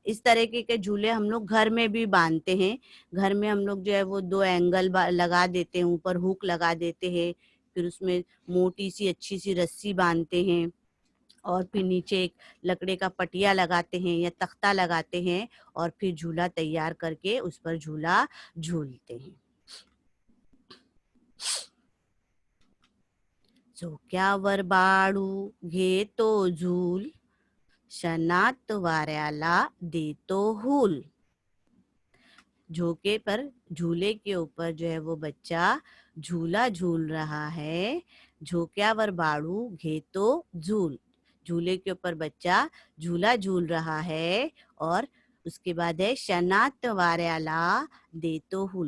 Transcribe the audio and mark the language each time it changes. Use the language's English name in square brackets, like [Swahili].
[Hindi] इस तरीके के झूले हम लोग घर में भी बांधते हैं. घर में हम लोग जो है वो 2 एंगल लगा देते हैं, ऊपर हुक लगा देते हैं, फिर उसमें मोटी सी अच्छी सी रस्सी बांधते हैं और फिर नीचे एक लकड़े का पटिया लगाते हैं या तख्ता लगाते हैं और फिर झूला तैयार करके उस पर झूला झूलते हैं. [Marathi] झोक्यावर बाळू घेतो झूल, क्षणात वाऱ्याला देतो हूल. [Hindi] झोके पर, झूले के ऊपर जो है वो बच्चा झूला झूल रहा है. [Marathi] झोक्यावर बाळू घेतो झूल, [Hindi] झूले के ऊपर बच्चा झूला झूल रहा है. और उसके बाद है [Marathi] क्षणात वाऱ्याला देतो हूल.